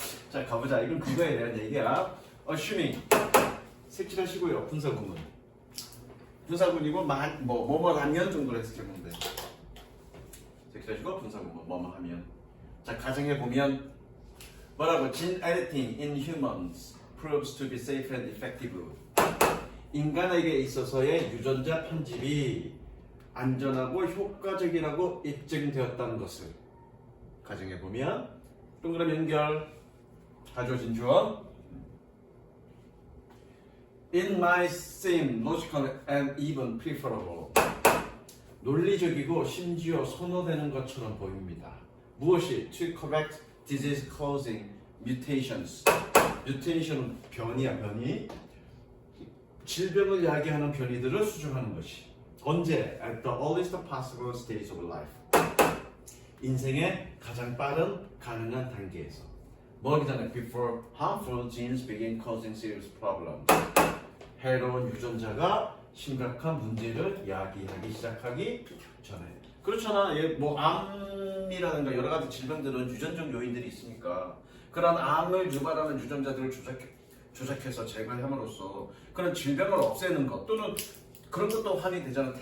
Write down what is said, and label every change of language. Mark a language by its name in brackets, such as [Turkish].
[Korean] 자, 가보자. 이건 그거에 대한 얘기야. assuming 색칠하시고요. 분사구문. 분사구문이고 뭐하면 정도로 해석해보면 돼. 색칠하시고 분사구문 뭐뭐 하면. 자, 가정해 보면 뭐라고? [English] Gene editing in humans proves to be safe and effective. [Korean] 인간에게 있어서의 유전자 편집이 안전하고 효과적이라고 입증되었다는 것을 가정해 보면 동그라미 연결 가져오신 주어 [English] It might seem logical and even preferable. [Korean] 논리적이고 심지어 선호되는 것처럼 보입니다. 무엇이? [English] To correct disease causing mutations. [Korean] mutation은 변이야, 변이. 질병을 야기하는 변이들을 수정하는 것이. 언제? [English] At the earliest possible stage of life. [Korean] 인생의 가장 빠른 가능한 단계에서. 뭐 하기 전에 [English] before harmful genes begin causing serious problems. [Korean] 해로운 유전자가 심각한 문제를 야기하기 시작하기 전에. 그렇잖아. 뭐 암이라든가 여러 가지 질병들은 유전적 요인들이 있으니까 그런 암을 유발하는 유전자들을 조작해서 제거함으로써 그런 질병을 없애는 것 또는 그런 것도 확인이 되잖아.